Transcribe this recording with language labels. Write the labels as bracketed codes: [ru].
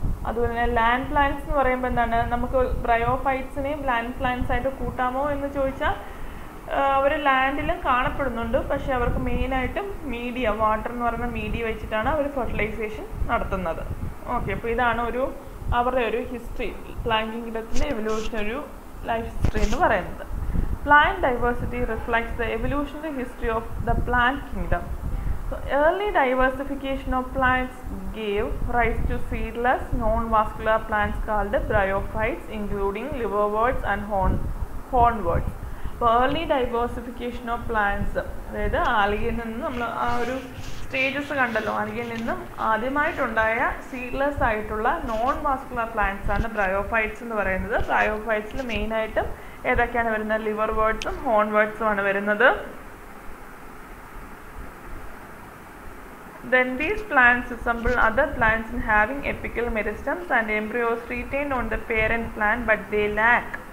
[ml] അതുപോലെ തന്നെ land plants എന്ന് പറയുമ്പോൾ എന്താണ്, നമുക്ക് ബ്രയോഫൈറ്റ്സിനെയും ലാൻഡ് പ്ലാന്റ്സ് ആയിട്ട് കൂട്ടാമോ എന്ന് ചോദിച്ചാൽ അവർ ലാൻഡിലും കാണപ്പെടുന്നുണ്ട്. പക്ഷേ അവർക്ക് മെയിനായിട്ടും മീഡിയ, വാട്ടർ എന്ന് പറയുന്ന മീഡിയ വെച്ചിട്ടാണ് അവർ ഫെർട്ടിലൈസേഷൻ നടത്തുന്നത്. ഓക്കെ, അപ്പോൾ ഇതാണ് അവരുടെ ഒരു ഹിസ്റ്ററി, പ്ലാന്റ് കിങ്ഡത്തിൻ്റെ എവല്യൂഷൻ ഒരു ലൈഫ് ഹിസ്റ്ററി എന്ന് പറയുന്നത്. [en] Plant diversity reflects the evolutionary history of the plant kingdom. So, early diversification of plants gave rise to seedless, non-vascular plants called bryophytes, including liverworts and hornworts. So, early diversification of plants, [ml] അതായത് ആൽഗയിൽ നിന്ന് നമ്മൾ ആ ഒരു stages കണ്ടല്ലോ, ആൽഗയിൽ നിന്നും ആദ്യമായിട്ടുണ്ടായ seedless ആയിട്ടുള്ള non vascular plants ആണ് bryophytes എന്ന് പറയുന്നത്. ബ്രയോഫൈറ്റ്സിൽ മെയിനായിട്ടും ഏതൊക്കെയാണ് വരുന്നത്, ലിവർ വേർഡ്സും ഹോൺ വേർഡ്സും ആണ് വരുന്നത്. [en] Then these plants resemble other plants in having apical meristems and embryos retained on the parent plant, but they lack.